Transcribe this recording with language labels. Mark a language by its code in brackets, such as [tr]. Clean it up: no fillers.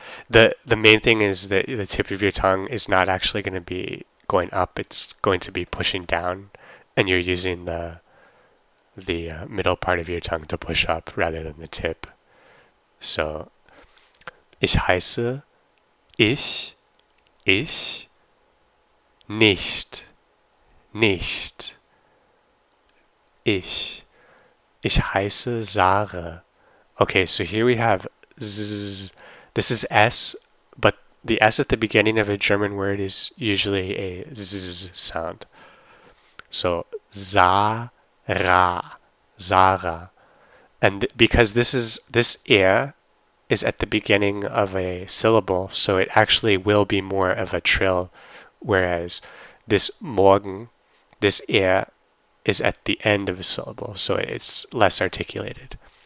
[en] The main thing is that the tip of your tongue is not actually going to be going up; it's going to be pushing down, and you're using the middle part of your tongue to push up rather than the tip. [de] So, ich heiße, ich, nicht, nicht, ich heiße Sarah. [en] Okay, so here we have z. This is S, but the S at the beginning of a German word is usually a z sound. So Zara, Zara, and because this is at the beginning of a syllable, so it actually will be more of a trill, whereas this Morgen, this is at the end of a syllable, so it's less articulated.